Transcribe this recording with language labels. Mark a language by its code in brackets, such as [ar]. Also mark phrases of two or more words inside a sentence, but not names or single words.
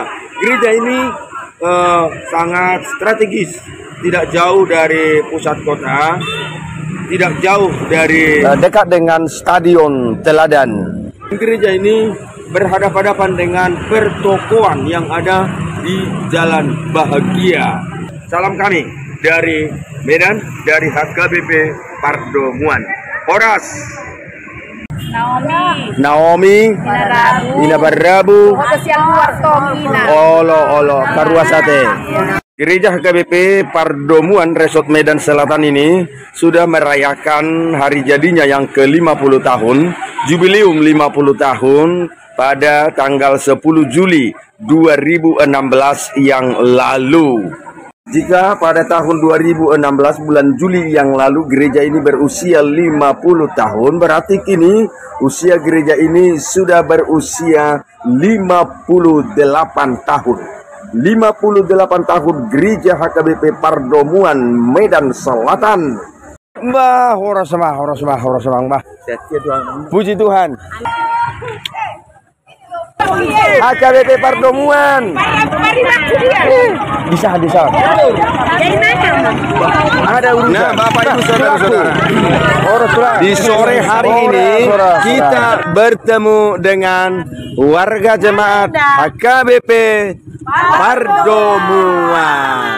[id] Gereja ini sangat strategis, tidak jauh dari pusat kota, tidak jauh dari dekat dengan Stadion Teladan. Gereja ini berhadapan-hadapan dengan pertokoan yang ada di Jalan Bahagia. Salam kami dari Medan, dari HKBP Pardomuan. Horas, Naomi, Ina Barabu, Olo Karuasate. Gereja HKBP Pardomuan Resort Medan Selatan ini sudah merayakan hari jadinya yang ke-50 tahun, jubileum 50 tahun pada tanggal 10 Juli 2016 yang lalu. Jika pada tahun 2016 bulan Juli yang lalu gereja ini berusia 50 tahun, berarti kini usia gereja ini sudah berusia 58 tahun. 58 tahun gereja HKBP Pardomuan Medan Selatan. Mbah, horas mbah. Puji Tuhan. HKBP Pardomuan. Bisa. Ada urusan. Nah, Bapak Ibu Saudara-saudara, di sore hari ini kita bertemu dengan warga jemaat HKBP Pardomuan.